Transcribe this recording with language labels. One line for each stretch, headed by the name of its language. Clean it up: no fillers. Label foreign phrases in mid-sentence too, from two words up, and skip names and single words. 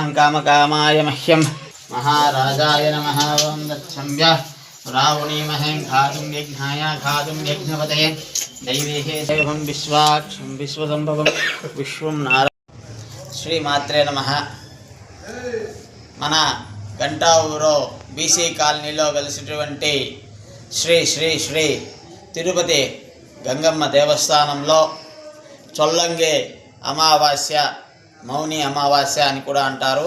Sanskrit: कामकामाय मह्यं महाराजाय नमः ओं दच्छम्य रावणीमहे खातुं यज्ञाय खातुं यज्ञपतये दैवीः देवं विश्वाक्षं विश्वसंभवं विश्वं नारायण श्रीमात्रे नमः
Telugu: మన గంటా ఊరు బీసీ కాలనీలో వెలిసినటువంటి శ్రీ శ్రీ శ్రీ తిరుపతి గంగమ్మ దేవస్థానంలో చొల్లంగి అమావాస్య మౌని అమావాస్య అని కూడా అంటారు.